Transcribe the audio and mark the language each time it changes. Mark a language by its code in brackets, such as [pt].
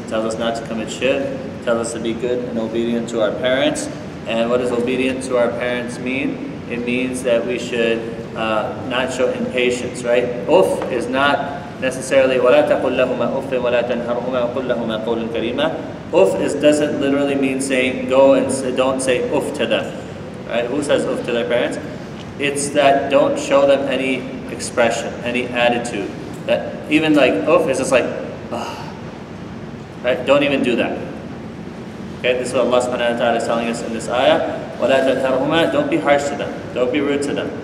[en] He tells us not to commit shirk, tells us to be good and obedient to our parents. And what does obedient to our parents mean? It means that we should not show impatience, right? Uff is not necessarily [ar] وَلَا تَقُلْ لَهُمَا أُفٍّ وَلَا تَنْهَرْهُمَا وَقُلْ لَهُمَا قَوْلًا كَرِيمًا. [en] Uff doesn't literally mean saying go and don't say uff to them. Right? Who says uff to their parents? It's that don't show them any expression, any attitude. That even like uff is just like, right? Don't even do that. Okay, this is what Allah subhanahu wa ta'ala is telling us in this ayah. [ar] وَلَا تَنْهَرْهُمَا. [en] Don't be harsh to them. Don't be rude to them.